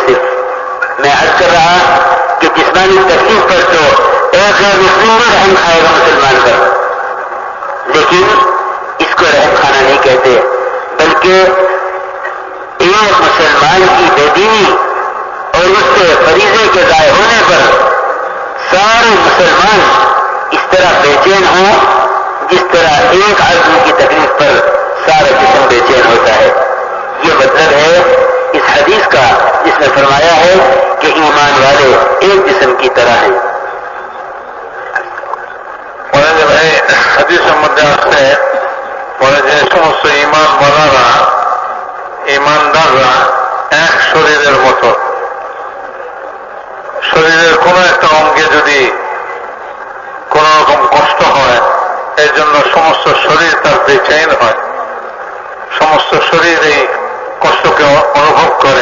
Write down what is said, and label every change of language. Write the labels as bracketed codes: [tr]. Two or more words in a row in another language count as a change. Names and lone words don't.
[ur] صرف میں عرض کر رہا کہ جسمانی تکلیف پر تو ایک غیر مسلم بھی رحم کھائے گا مسلمان پر، لیکن اس کو رحم کھانا نہیں کہتے، بلکہ ایک مسلمان کی بے دینی اور اس سے فریضے کے ضائع ہونے پر سارے مسلمان اس طرح بے چین ہوں جس طرح ایک آدمی کی تکلیف پر سارا جسم بے چین ہوتا ہے. یہ مطلب ہے اس حدیث کا جس میں فرمایا ہے کہ ایمان والے ایک جسم کی طرح ہیں. [bn] হাদিসের মধ্যে আসছে বলে যে সমস্ত ইমানদাররা এক শরীরের মতো। শরীরের কোনো একটা অঙ্গে যদি কোন রকম কষ্ট হয়, এর জন্য সমস্ত শরীর তার বেচেন হয়, সমস্ত শরীর এই কষ্টকে অনুভব করে।